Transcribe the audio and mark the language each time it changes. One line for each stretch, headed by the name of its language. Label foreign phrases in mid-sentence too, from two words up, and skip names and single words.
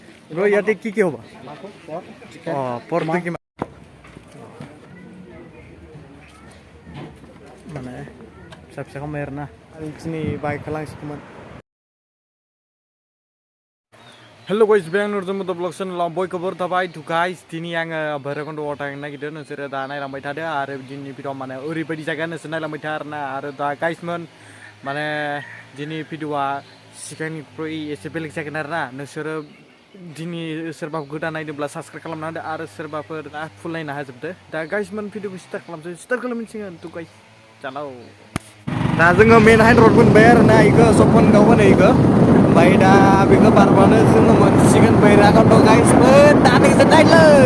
Assamese: Bro, ইয়াতে কি কি হ'ব? পৰ কি মানে
Bodo: फिसा खालामबाय आरोना दिनै बाइक खालामसिगौमोन हेल' गाइस बे आं अर्जुन बड' ब्लग चेनेलाव बयखौबो थाबाय टु गाइस दिनै आङो भैरबकुन्द'आव थांनो नागिरदों नोंसोरो दा नायलांबाय थादो आरो दिनै भिडिअ माने ओरैबायदि जायगा नोंसोर नायलांबाय था आरोना आरो दा गाइसमोन माने दिनै भिडिअआ सिगांनिख्रुइ एसे बेलेग जागोन आरोना नोंसोरो दिनै सोरबा गोदान नायदोंब्ला साबस्क्राइब खालामना होदो आरो सोरबाफोर फुल नायनो हाजोबदो दा गाइसमोन भिडिअखौ स्टार्ट खालामसिगोन टु गाइस चलाव दा जोङो मेन हाइन रड मोनबाय आरोना इखो सपनगाव होनो इखो ओमफ्राय दा बेखौ बारबानो जोङो मोनसिगोन भैरबकुन्द' गाइसमोन दा नोंसोर नायलै